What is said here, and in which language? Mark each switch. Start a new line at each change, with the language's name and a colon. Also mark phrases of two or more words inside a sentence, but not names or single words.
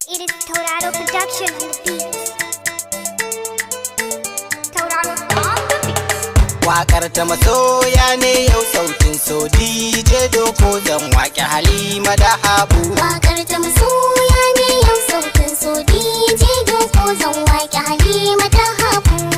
English: It is Tauraro Production on the beat. Tauraro on the beat.
Hausa: Waƙar ta masoya ne yau sautin so D J Doko zan waƙe Halima da Habu. Waƙar ta masoya ne yau sautin so D J Doko zan waƙe Halima da Habu.